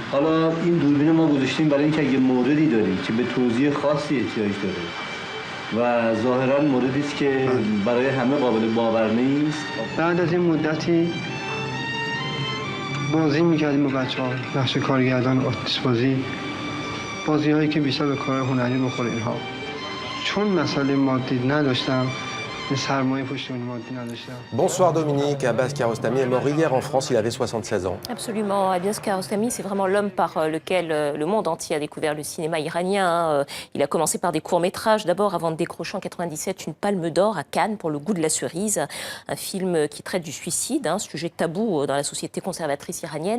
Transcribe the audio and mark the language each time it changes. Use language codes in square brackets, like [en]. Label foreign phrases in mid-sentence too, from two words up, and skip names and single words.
[fa] حالا این دوربین ما گذاشتیم برای اینکه اگه موردی داریم که به توضیح خاصی احتیاج داره و ظاهرا موردی است که برای همه قابل باور نیست. بعد از این مدتی بازی میکردیم با بچه‌ها، نقش کارگردان آتش بازی هایی که بیشتر به کار هنری بخوره اینها. چون مسئله مادی نداشتم، [fr] Bonsoir Dominique, Abbas Kiarostami est mort hier en France, il avait 76 ans. Absolument, Abbas Kiarostami, c'est vraiment l'homme par lequel le monde entier a découvert le cinéma iranien. Il a commencé par des courts-métrages, d'abord avant de décrocher en 97 une palme d'or à Cannes pour Le goût de la cerise, un film qui traite du suicide, un sujet tabou dans la société conservatrice iranienne.